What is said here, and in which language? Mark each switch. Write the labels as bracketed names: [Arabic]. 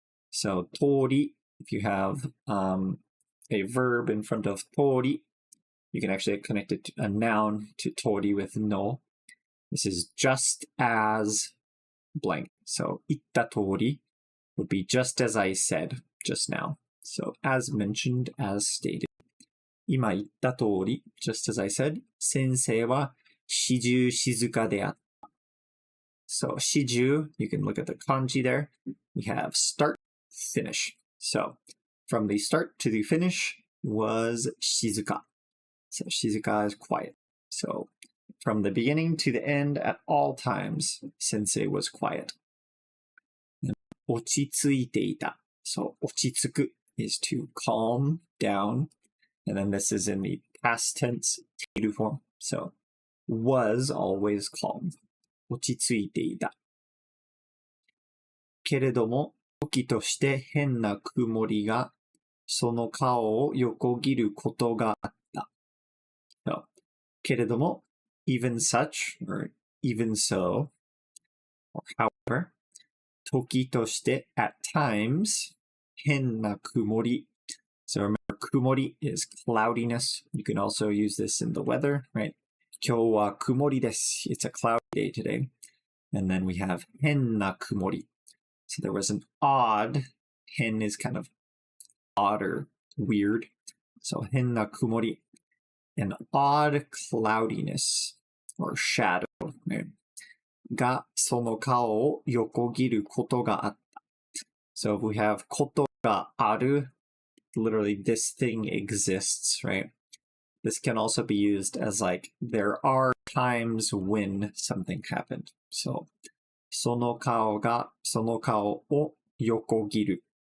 [English] So 通り, if you have a verb in front of 通り, you can actually connect it to a noun to 通り with no. This is just as blank. So [Japanese] 言った通り [English] would be just as I said just now. So as mentioned, as stated. [Japanese] 今言った通り, [English] just as I said, [Japanese] 先生は始終静かであった. [English] So, 始終, you can look at the kanji there. We have start, finish. So, from the start to the finish was shizuka. So, shizuka is quiet. So, from the beginning to the end, at all times, sensei was quiet. [Japanese] 落ち着いていた. [English] So, 落ち着く is to calm down. And then this is in the past tense, teiru form. So, was always calm. [Japanese] 落ち着いていた。けれども、時として変な曇りがその顔を横切ることがあった。 [English] So, [Japanese] けれども、 [English] even such, or even so, or however, [Japanese] 時として [English] at times, [Japanese] 変な曇り. [English] So remember, 曇り is cloudiness. You can also use this in the weather, right? [Japanese] 今日は曇りです. [English] It's a cloudy day today. And then we have [Japanese] 変な曇り. [English] So there was an odd, 変 is kind of odd or weird. So [Japanese] 変な曇り, [English] an odd cloudiness or shadow, right? [Japanese] がその顔を横切ることがあった. [English] So if we have [Japanese] ことがある, [English] literally this thing exists, right? This can also be used as like, there are times when something happened. [Japanese] So, その顔がその顔を横切る.